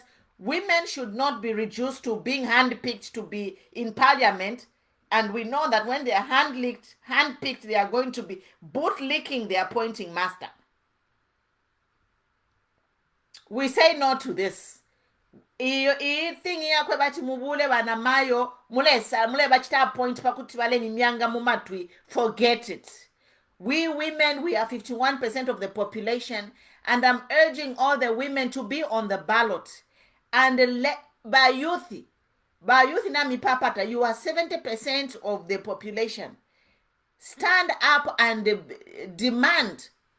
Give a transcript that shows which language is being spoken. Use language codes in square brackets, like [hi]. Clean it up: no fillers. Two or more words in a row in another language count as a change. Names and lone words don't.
[en] Women should not be reduced to being handpicked to be in Parliament. And we know that when they are handpicked, they are going to be bootlicking the appointing master. We say no to this. [bem] Thing yakwe bati mubule banamayo mule bachita appoint pakuti wale ni myanga mumatwi. [en] Forget it. We women, we are 51% of the population, and I'm urging all the women to be on the ballot. And by youth [bem] nami papata, [en] you are 70% of the population. Stand up and demand.